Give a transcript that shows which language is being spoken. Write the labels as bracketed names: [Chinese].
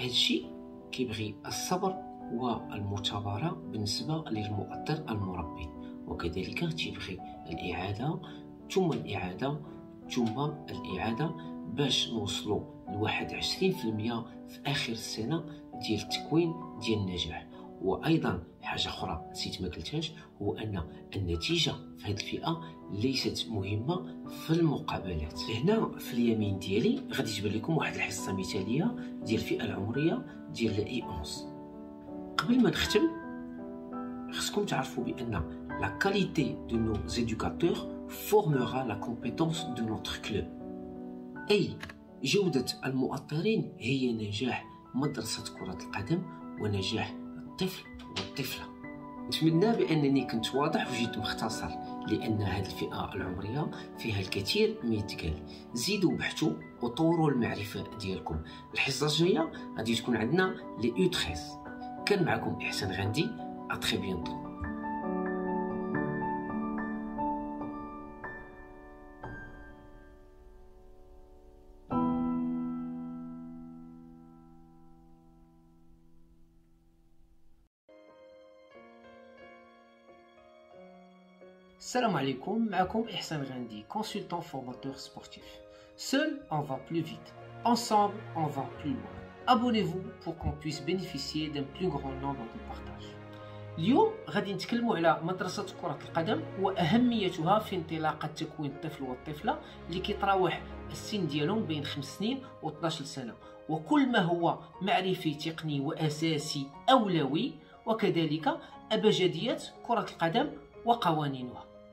[Arabic] هذا الشيء كيبغي الصبر والمثابره بالنسبه للمؤطر المربي، وكذلك تيبغي الاعاده ثم الاعاده ثم الاعاده باش نوصلوا ل 21% في اخر السنه ديال التكوين ديال النجاح. وايضا حاجه اخرى نسيت ما قلتهاش، هو ان النتيجه في هذه الفئه ليست مهمه في المقابلات. هنا في اليمين ديالي غادي تبان لكم واحد الحصه مثاليه ديال الفئه العمريه ديال اي 11. قبل ما نختم خصكم تعرفوا بان [French] la qualité de nos éducateurs formera la compétence de notre club. [Arabic] أي جودة المؤطرين هي نجاح مدرسة كرة القدم ونجاح الطفل والطفلة. نتمنى بأنني كنت واضح وجيت مختصر، لأن هذه الفئة العمرية فيها الكثير ما يتقال. زيدوا بحثوا وطوروا المعرفة ديالكم. الحصة الجاية غادي تكون عندنا لي U13. كان معكم إحسان غاندي، [French] أتري بيانتو. [Arabic] Salam alaikum, معكم إحسان غاندي, [French] consultant formateur sportif. Seul, on va plus vite. Ensemble, on va plus loin. Abonnez-vous pour qu'on puisse bénéficier d'un plus grand nombre de partages. [Arabic] اليوم غادي نتكلموا على مدرسة كرة القدم وأهميتها في انطلاقة تكوين الطفل والطفلة اللي كيتراوح السن ديالهم بين 5 سنين و 12 سنة، وكل ما هو معرفي تقني وأساسي أولوي، وكذلك أبجديات كرة القدم وقوانينها.